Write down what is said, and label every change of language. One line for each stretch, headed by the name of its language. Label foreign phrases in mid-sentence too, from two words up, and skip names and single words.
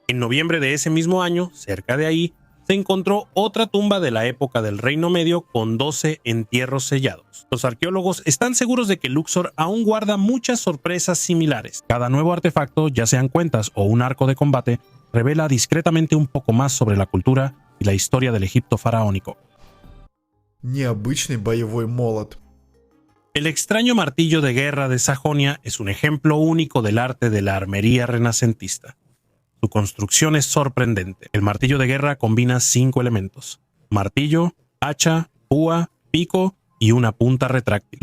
Spanish: En noviembre de ese mismo año, cerca de ahí, se encontró otra tumba de la época del Reino Medio con 12 entierros sellados. Los arqueólogos están seguros de que Luxor aún guarda muchas sorpresas similares. Cada nuevo artefacto, ya sean cuentas o un arco de combate, revela discretamente un poco más sobre la cultura y la historia del Egipto faraónico.
Russian: Необычный боевой молот.
Spanish: El extraño martillo de guerra de Sajonia es un ejemplo único del arte de la armería renacentista. Su construcción es sorprendente. El martillo de guerra combina 5 elementos: martillo, hacha, púa, pico y una punta retráctil.